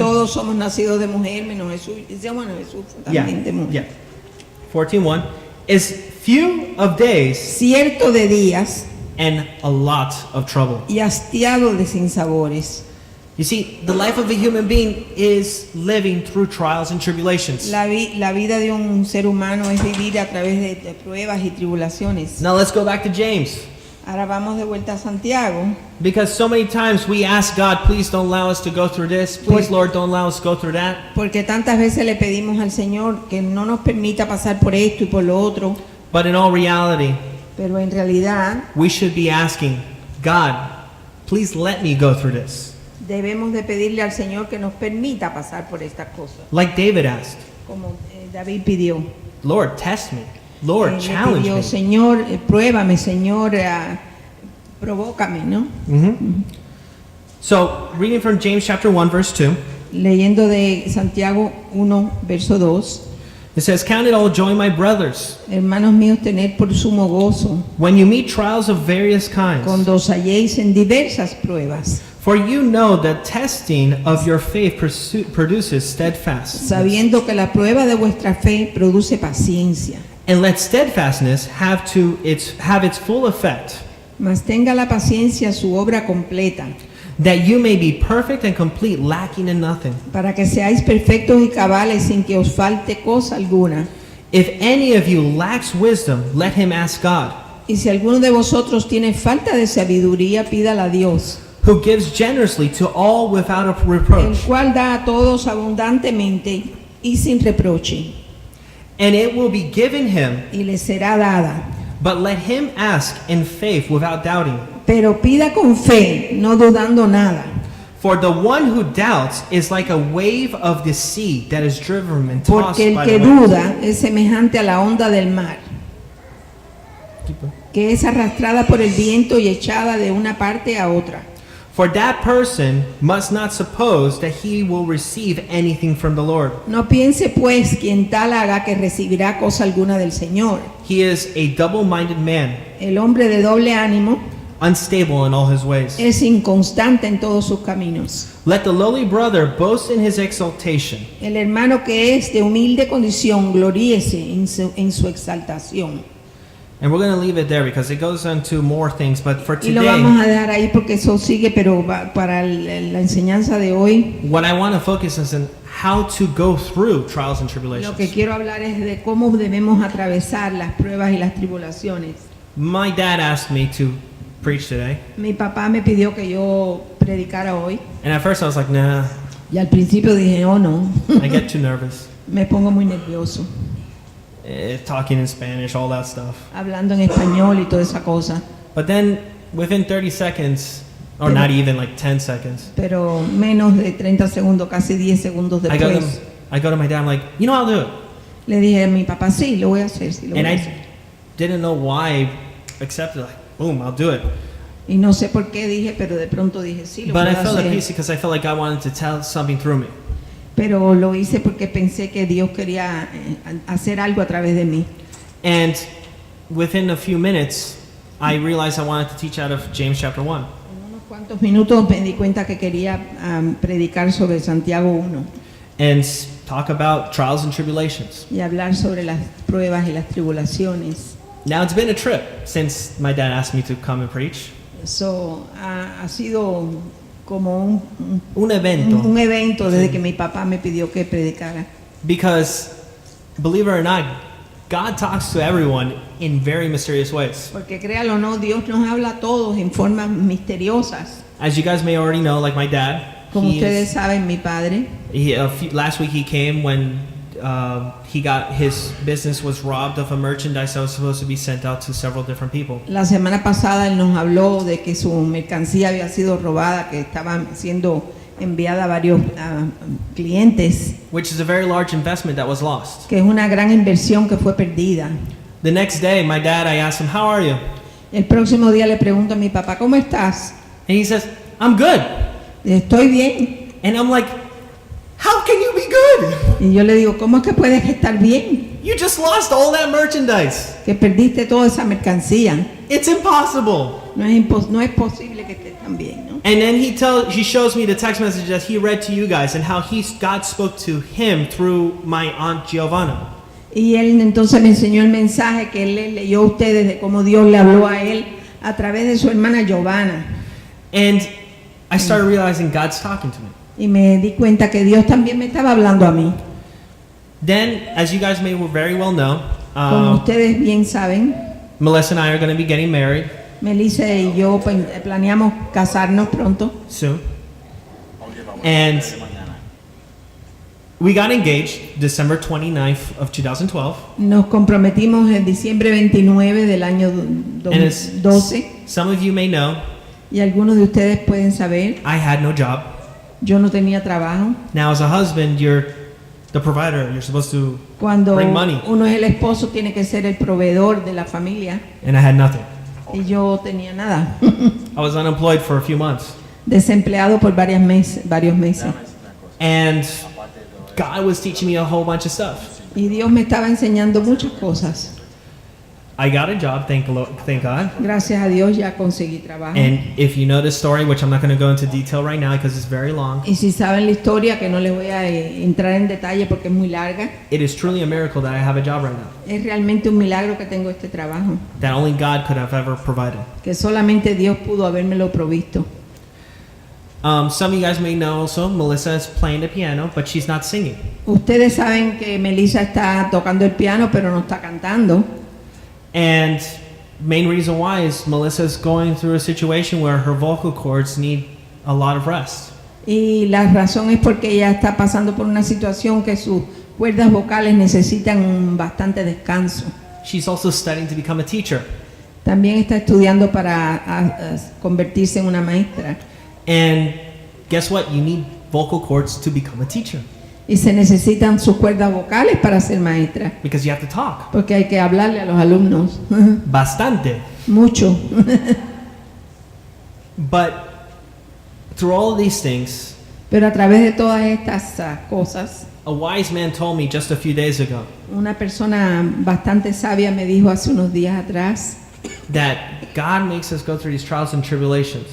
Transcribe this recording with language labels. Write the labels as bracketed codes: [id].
[es] todos somos nacidos de mujer, menos Jesús. Dice, bueno, Jesús fue [en] Yeah, [es] también de mujer. [en] yeah. 14:1 is few of days [es] Cierto de días [en] and a lot of trouble. [es] y hastiado de sinsabores. [en] You see, the life of a human being is living through trials and tribulations. [es] La vida de un ser humano es vivir a través de pruebas y tribulaciones. [en] Now let's go back to James. [es] Ahora vamos de vuelta a Santiago, [en] Because so many times we ask God, please don't allow us to go through this. Please, Lord, don't allow us to go through that. [es] porque tantas veces le pedimos al Señor que no nos permita pasar por esto y por lo otro, [en] But in all reality, [es] pero en realidad [en] we should be asking, God, please let me go through this. [es] debemos de pedirle al Señor que nos permita pasar por estas cosas, [en] Like David asked, [es] como David pidió. [en] Lord, test me. Lord, [es] Le [en] challenge [es] pidió, [en] me. [es] Señor, pruébame, Señor, provócame, ¿no? [en] So, reading from James chapter 1, verse 2, [es] Leyendo de Santiago 1, verso 2. [en] it says, count it all joy, my brothers, [es] Hermanos míos, tened por sumo gozo [en] when you meet trials of various kinds. [es] cuando os halléis en diversas pruebas, [en] For you know that testing of your faith produces steadfastness. [es] sabiendo que la prueba de vuestra fe produce paciencia. [en] And let steadfastness have its full effect, [es] Mas tenga la paciencia su obra completa, [en] that you may be perfect and complete, lacking in nothing. [es] para que seáis perfectos y cabales sin que os falte cosa alguna. [en] If any of you lacks wisdom, let him ask God, [es] Y si alguno de vosotros tiene falta de sabiduría, pídala a Dios, [en] who gives generously to all without a [es] el [en] reproach, [es] cual da a todos abundantemente y sin reproche, [en] and it will be given him. [es] y le será dada. [en] But let him ask in faith without doubting. [es] Pero pida con fe, no dudando nada. [en] For the one who doubts is like a wave of the sea that is driven and tossed [es] Porque el [en] by [es] que [en] the waves. [es] duda es semejante a la onda del mar, que es arrastrada por el viento y echada de una parte a otra. [en] For that person must not suppose that he will receive anything from the Lord. [es] No piense pues quien tal haga que recibirá cosa alguna del Señor. [en] He is a double-minded man, [es] El hombre de doble ánimo [en] unstable in all his ways. [es] es inconstante en todos sus caminos. [en] Let the lowly brother boast in his exaltation, [es] El hermano que es de humilde condición gloríese en su exaltación. [en] and we're going to leave it there because it goes into more things. But for [es] Y lo vamos a [en] today, [es] dejar ahí porque eso sigue, pero para la enseñanza de hoy, [en] what I want to focus is on how to go through trials and [es] lo que [en] tribulations. [es] quiero hablar es de cómo debemos atravesar las pruebas y las tribulaciones. [en] My dad asked me to preach today, [es] Mi papá me pidió que yo predicara hoy [en] and at first I was like, nah, [es] y al principio dije, oh no, [en] I get too nervous. [es] me pongo muy nervioso, [en] Talking in Spanish, all that stuff. [es] hablando en español y toda esa cosa. [en] But then within 30 seconds, or [es] Pero- [en] not even like 10 seconds, [es] Pero menos de 30 segundos, casi 10 segundos [en] I go [es] después, [en] to my dad, I'm like, you know, I'll do it. [es] le dije a mi papá, sí, lo voy a hacer, sí, lo [en] And [es] voy a [en] I [es] hacer. [en] didn't know why I accepted, like, boom, I'll do it. [es] Y no sé por qué dije, pero de pronto dije, sí, lo [en] But [es] voy [en] I [es] a [en] felt at [es] hacer. [en] peace because I felt like I wanted to tell something through me. [es] pero lo hice porque pensé que Dios quería hacer algo a través de mí. [en] And within a few minutes, I realized I wanted to teach out of James chapter 1. [es] En unos cuantos minutos me di cuenta que quería predicar sobre Santiago 1 [en] and talk about trials and tribulations. [es] y hablar sobre las pruebas y las tribulaciones. [en] Now, it's been a trip since my dad asked me to come and preach. [es] Eso ha sido como Un evento. un evento desde que mi papá me pidió que predicara. [en] Because, believe it or not, God talks to everyone in very mysterious ways. [es] Porque créalo o no, Dios nos habla a todos en formas misteriosas. [en] As you guys may already know, like my dad, [es] Como ustedes saben, mi padre, [en] last week he came when his business was robbed of a merchandise that was supposed to be sent out to several different people. [es] la semana pasada él nos habló de que su mercancía había sido robada, que estaba siendo enviada a varios clientes, [en] Which is a very large investment that was lost. [es] que es una gran inversión que fue perdida. [en] The next day, my dad, I asked him, "How are you?" [es] El próximo día le pregunto a mi papá, ¿cómo estás? [en] And he says, "I'm good." [es] Estoy bien. [en] And I'm like, "How can you be good? [es] Y yo le digo, ¿cómo es que puedes estar bien? [en] You just lost all that merchandise. [es] Que perdiste toda esa mercancía. [en] It's impossible." [es] No es posible que estés tan bien, ¿no? [en] And then he shows me the text message that he read to you guys and how God spoke to him through my aunt Giovanna. [es] Y él entonces me enseñó el mensaje que él le leyó a ustedes de cómo Dios le habló a él a través de su hermana Giovanna. [en] And I started realizing God's talking to me. [es] Y me di cuenta que Dios también me estaba hablando a mí. [en] Then, as you guys may very well know, [es] Como ustedes bien saben, [en] Melissa and I are going to be getting married [es] Melissa y yo planeamos casarnos pronto. [en] soon. And we got engaged December 29th of 2012. [es] Nos comprometimos en diciembre 29 del año [en] And as [es] 12. [en] some of you may know, [es] Y algunos de ustedes pueden saber, [en] I had no job. [es] yo no tenía trabajo. [en] Now, as a husband, you're the provider. You're supposed to [es] Cuando [en] bring money. [es] uno es el esposo, tiene que ser el proveedor de la familia. [en] And I had nothing. [es] Y yo tenía nada. [en] I was unemployed for a few months. [es] Desempleado por varios meses. [en] And God was teaching me a whole bunch of stuff. [es] Y Dios me estaba enseñando muchas cosas. [en] I got a job, thank God. [es] Gracias a Dios ya conseguí trabajo. [en] And if you know this story, which I'm not going to go into detail right now because it's very long, [es] Y si saben la historia, que no les voy a entrar en detalle porque es muy larga, [en] it is truly a miracle that I have a job right now. [es] es realmente un milagro que tengo este trabajo, [en] That only God could have ever provided. [es] que solamente Dios pudo habérmelo provisto. [en] Some of you guys may know also, Melissa is playing the piano, but she's not singing. [es] Ustedes saben que Melissa está tocando el piano, pero no está cantando. [en] And main reason why is Melissa's going through a situation where her vocal cords need a lot of rest. [es] Y la razón es porque ella está pasando por una situación que sus cuerdas vocales necesitan bastante descanso. [en] She's also studying to become a teacher. [es] También está estudiando para convertirse en una maestra. [en] And guess what? You need vocal cords to become a teacher [es] Y se necesitan sus cuerdas vocales para ser maestra, [en] because you have to talk. [es] porque hay que hablarle a los alumnos. Bastante. Mucho. [en] But through all of these things, [es] Pero a través de todas estas cosas, [en] a wise man told me just a few days ago [es] una persona bastante sabia me dijo hace unos días atrás [en] that God makes us go through these trials and tribulations